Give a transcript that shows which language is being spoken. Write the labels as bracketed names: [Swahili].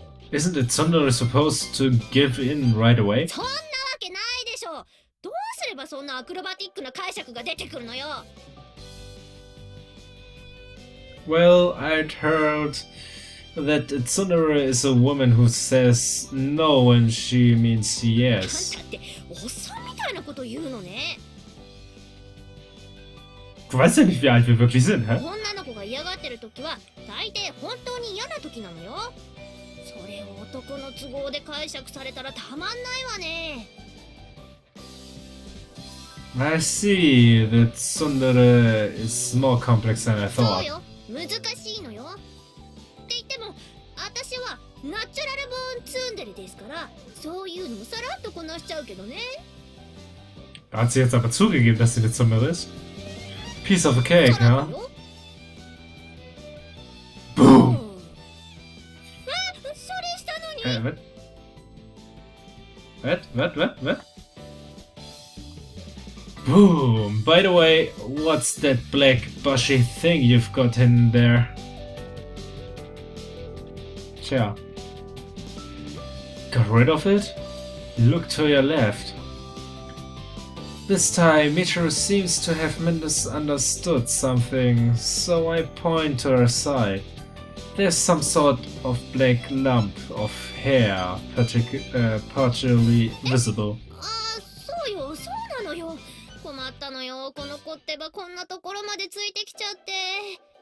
[English] Isn't it Tsundere supposed to give in right away? [Japanese] そんなわけないでしょ。どうすればそんなアクロバティックな解釈が出てくるのよ。 [English] Well, I'd heard that Tsundere is a woman who says no when she means [Japanese] あん [English] yes. [Japanese] たっておっさんみたいなこと言うのね。 [German] Du weißt ja nicht, wie alt wir wirklich sind, hä? [Japanese] 女の子が嫌がってる時は大抵本当に嫌な時なのよ。それを男の都合で解釈されたらたまんないわね。 [English] I see that Tsundere is more complex than I [Japanese] そう [English] thought. [Japanese] よ、難しいのよ。って言っても私はナチュラルボーンツンデレですから、そういうのもさらっとこなしちゃうけどね。 [German] Da hat sie jetzt aber zugegeben, dass sie eine Tsundere ist. [English] Piece of a cake, [Japanese] そうな [English] huh? [Japanese] のよ。 [English] Boom! [Japanese] あ、それしたのに。 [English] What? Boom! By the way, what's that black bushy thing you've got in there? Tja. Got rid of it? Look to your left. This time, Michiru seems to have misunderstood something, so I point to her side. There's some sort of black lump of hair, partially visible. [Japanese] あ、そうよ、そうなのよ。困ったのよ、この子ってばこんなところまでついてきちゃって。